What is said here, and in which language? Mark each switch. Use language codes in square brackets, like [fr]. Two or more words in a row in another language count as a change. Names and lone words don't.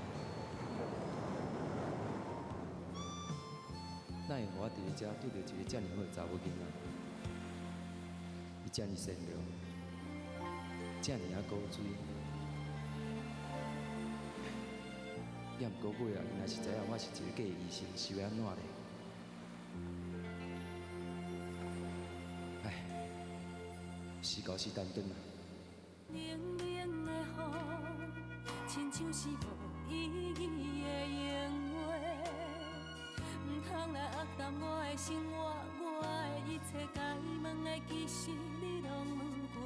[nan] 哪会我伫咧遮拄到一个遮尔好的查某囡仔？伊遮尔善良，遮尔啊古锥。也毋过尾啊，原来是知影我是一个假医生，是要安怎咧？唉，时高时短短啊。冷冷的雨，亲像是无意义的闲话，唔通来压淡我的生活，我的一切该问的，其实你拢问过。